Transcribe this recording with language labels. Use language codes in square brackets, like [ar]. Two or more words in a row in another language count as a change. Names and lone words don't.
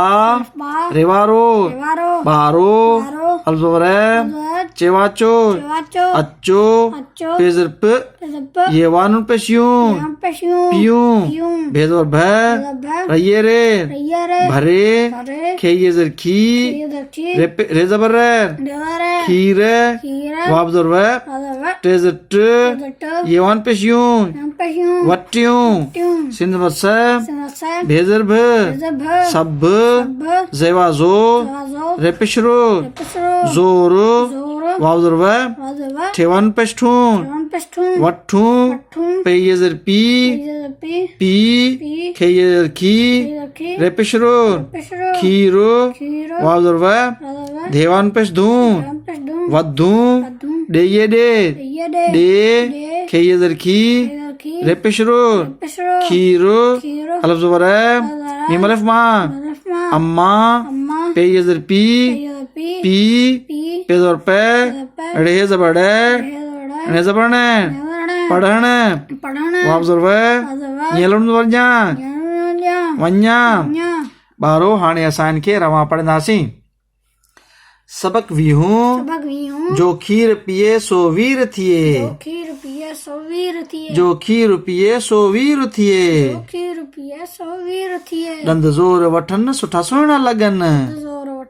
[sd] रेवारो, बारो, अल ज़बर है, चेवाचो, अच्छो, पेज़र पे, ये वानुन पेशियूं, पियूं, बे ज़बर भै, रये रे, भरे, खे ये ज़र खी, रे ज़बर रे, खीर, वाव ज़र वे, टे ज़र ट, ये वान पेशियूं, वट्टियूं, सिन ज़बर से, बे ज़र भ, सब, ज़ेवाज़ो, रेपेशरो, ज़ोरो, वाव ज़र वे, ठेवान पेश्ठूं, वट्ठूं, पे ये ज़र पी, खे ये ज़र खी, रेपेशरो, खीरो, वाव ज़र वे, धेवान पेश धूं, वद्धूं, डे ये डे, खे ये ज़र खी, रेपेशरो, खीरो, अलफ ज़बर है, मीम अलफ मा, अम्मा, पे ये ज़र पी, पे ज़बर पे, रे ज़बर डे, ने ज़बर ने, पढ़न, वाव ज़र वे, येलुन ज़बर जा, वन्या। बारो हाणे असां इन खे रवां पढ़ंदासीं। सबक 20 जो खीर पिए सो वीर थिए, जो खीर पिए सो वीर थिए, डंद ज़ोर वठन सुठा सुहिणा लगन,